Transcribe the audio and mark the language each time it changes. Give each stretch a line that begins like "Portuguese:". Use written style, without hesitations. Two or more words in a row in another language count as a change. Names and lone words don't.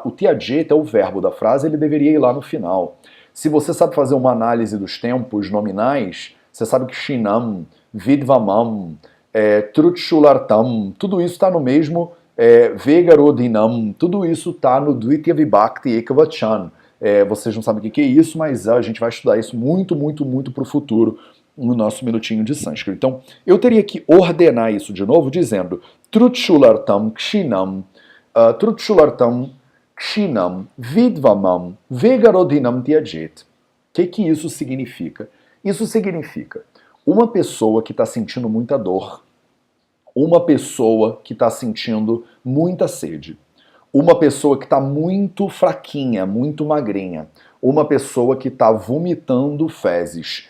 Portuguese: O tiajet é o verbo da frase, ele deveria ir lá no final. Se você sabe fazer uma análise dos tempos nominais, você sabe que
Sanskrit: shinam, vidvamam, trutchulartam,
Portuguese: tudo isso está no mesmo vegarodhinam, tudo isso está no
Sanskrit: Dvitya Vibhakti Ekavachan.
Portuguese: Vocês não sabem o que é isso, mas a gente vai estudar isso muito, muito, muito para o futuro no nosso minutinho de sânscrito. Então, eu teria que ordenar isso de novo dizendo
Sanskrit: trutchulartam, kshinam, trutchulartam, kshinam, vidvamam, vegarodhinam tiajet.
Portuguese: O que isso significa? Isso significa uma pessoa que está sentindo muita dor, uma pessoa que está sentindo muita sede, uma pessoa que está muito fraquinha, muito magrinha, uma pessoa que está vomitando fezes.